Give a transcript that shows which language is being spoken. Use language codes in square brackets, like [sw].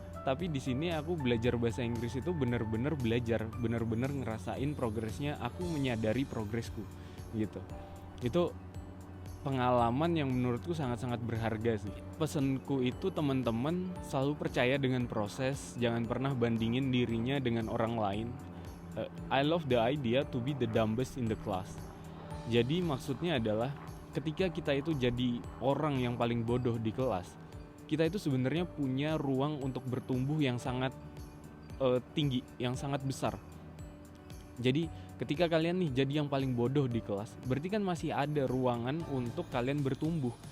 [id] Tapi di sini aku belajar bahasa Inggris itu benar-benar belajar, benar-benar ngerasain progresnya, aku menyadari progresku gitu. Itu pengalaman yang menurutku sangat-sangat berharga sih. Pesanku itu teman-teman selalu percaya dengan proses, jangan pernah bandingin dirinya dengan orang lain. [en] I love the idea to be the dumbest in the class. [id] Jadi maksudnya adalah ketika kita itu jadi orang yang paling bodoh di kelas, kita itu sebenarnya punya ruang untuk bertumbuh yang sangat tinggi, yang sangat besar. Jadi ketika kalian nih jadi yang paling bodoh di kelas, berarti kan masih ada ruangan untuk kalian bertumbuh.